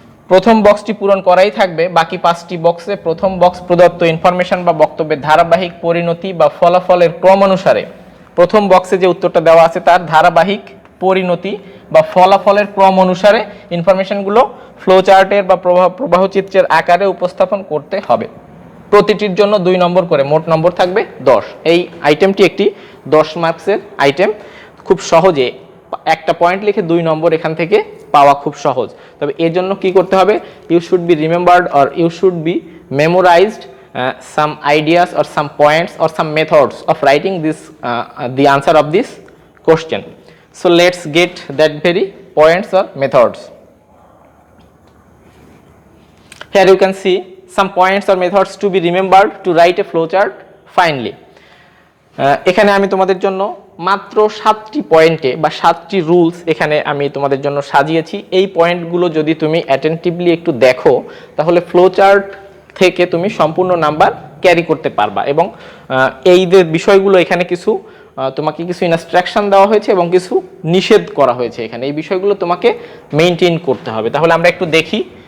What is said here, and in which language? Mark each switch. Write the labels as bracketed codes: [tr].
[bn] প্রথম বক্সটি পূরণ করাই থাকবে, বাকি 5টি বক্সে প্রথম বক্স প্রদত্ত ইনফরমেশন বা বক্তব্যের ধারাবাহিক পরিণতি বা ফলাফলের ক্রম অনুসারে প্রথম বক্সে যে উত্তরটা দেওয়া আছে তার ধারাবাহিক পরিণতি বা ফলাফলের ক্রম অনুসারে ইনফরমেশনগুলো ফ্লো চার্টের বা প্রবাহ চিত্রের আকারে উপস্থাপন করতে হবে। প্রতিটির জন্য 2 নম্বর করে, মোট নম্বর থাকবে 10। এই আইটেমটি একটি 10 মার্কসের আইটেম। খুব সহজে একটা পয়েন্ট লিখে 2 নম্বর এখান থেকে পাওয়া খুব সহজ। তবে এর জন্য কি করতে হবে? [en] You should be remembered or you should be memorized some ideas or some points or some methods of writing this the answer of this question. So let's get that very points or methods. Here you can see some points or methods to be remembered to write a flowchart finely. [bn] এখানে আমি তোমাদের জন্য মাত্র 7টি পয়েন্টে বা 7টি rules এখানে আমি তোমাদের জন্য সাজিয়েছি। এই পয়েন্টগুলো যদি তুমি অ্যাটেনটিভলি একটু দেখো তাহলে ফ্লোচার্ট থেকে তুমি সম্পূর্ণ নাম্বার ক্যারি করতে পারবা। এবং এই যে বিষয়গুলো এখানে কিছু তোমাকে কিছু ইনস্ট্রাকশন দেওয়া হয়েছে এবং কিছু নিষেধ করা হয়েছে এখানে, এই বিষয়গুলো তোমাকে মেইনটেইন করতে হবে। তাহলে আমরা একটু দেখি।